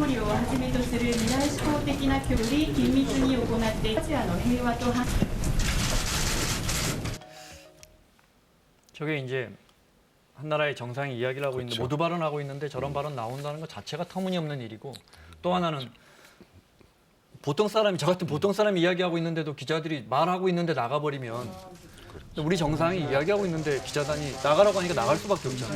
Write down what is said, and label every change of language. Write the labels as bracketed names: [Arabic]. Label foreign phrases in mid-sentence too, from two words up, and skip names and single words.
[Japanese] 流をはじめとする未来志向的な協力緊密に行ってアジアの平和と繁栄 [Korean] 저게 이제 한 나라의 정상이 이야기를 하고 있는데 그렇죠. 모두 발언하고 있는데 저런 발언 나온다는 것 자체가 터무니없는 일이고 또 하나는 보통 사람이 저 같은 보통 사람이 이야기하고 있는데도 기자들이 말하고 있는데 나가버리면 우리 정상이 이야기하고 있는데 기자단이 나가라고 하니까 나갈 수밖에 없잖아요.